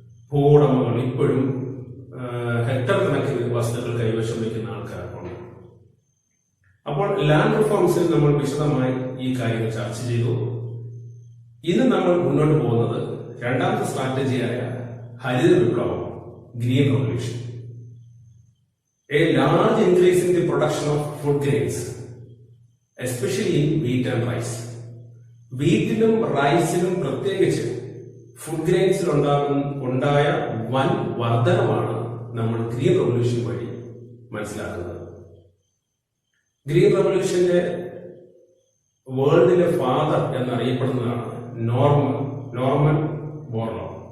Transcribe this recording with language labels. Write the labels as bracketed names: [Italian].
[Malayalam] ഭൂവുടമകൾ ഇപ്പോഴും ഹെക്ടർ കണക്കിന് വസ്തുക്കൾ കൈവശം വയ്ക്കുന്ന ആൾക്കാർക്കുണ്ട്. അപ്പോൾ ലാൻഡ് റിഫോംസിൽ നമ്മൾ വിശദമായി ഈ കാര്യങ്ങൾ ചർച്ച ചെയ്തു. ഇന്ന് നമ്മൾ മുന്നോട്ട് പോകുന്നത് രണ്ടാമത്തെ സ്ട്രാറ്റജിയായ ഹരിത വിപ്ലവം, green revolution. [English] A large increase in the production of food grains, especially in wheat and rice. [Malayalam] വീറ്റിലും റൈസിലും പ്രത്യേകിച്ച് ഫുഡ് ഗ്രെയിൻസിൽ ഉണ്ടായ വൻ വർധനമാണ് നമ്മൾ ഗ്രീൻ റവല്യൂഷൻ വഴി മനസ്സിലാക്കുന്നത്. Green റവല്യൂഷന്റെ വേൾഡിലെ father എന്നറിയപ്പെടുന്നതാണ് Norman ബോർലോ.